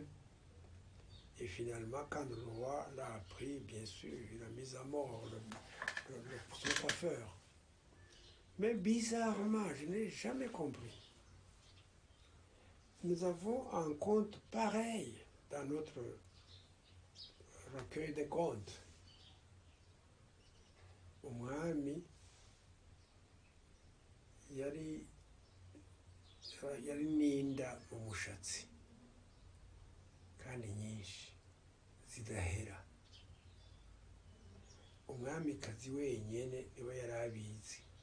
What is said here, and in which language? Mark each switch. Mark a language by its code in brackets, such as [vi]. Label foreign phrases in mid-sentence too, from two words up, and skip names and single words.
[fr] Et finalement, quand le roi l'a appris, bien sûr, il a mis à mort son coiffeur. Mais bizarrement, je n'ai jamais compris. Nous avons un conte pareil dans notre recueil de contes. [rw] Umwami yari n'inda mu mushatsi kandi nyinshi zidahera. Umwamikazi wenyine niwe yari abizi.